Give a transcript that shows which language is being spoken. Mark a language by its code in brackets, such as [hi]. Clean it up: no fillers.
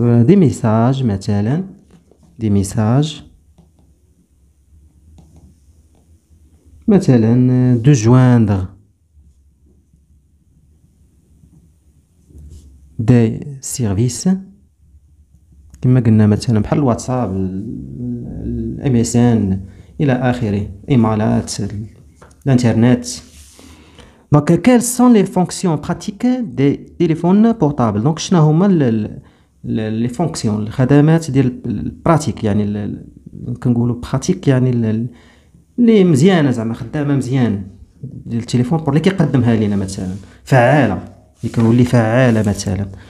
[fr] des messages [ar] مثلا des messages مثلا [fr] de joindre des services [ar] كما قلنا مثلا بحال الواتساب الام اس ان الى اخره ايميلات الانترنت. [fr] Donc quelles sont les fonctions pratiques des téléphones portables? [ar] Donc شنو هما لي فونكسيون الخدمات ديال البراتيك يعني كنقولوا براتيك يعني اللي مزيانه زعما خدامه مزيان ديال التليفون بور اللي كيقدمها لينا مثلا فعاله اللي كنولي فعاله مثلا.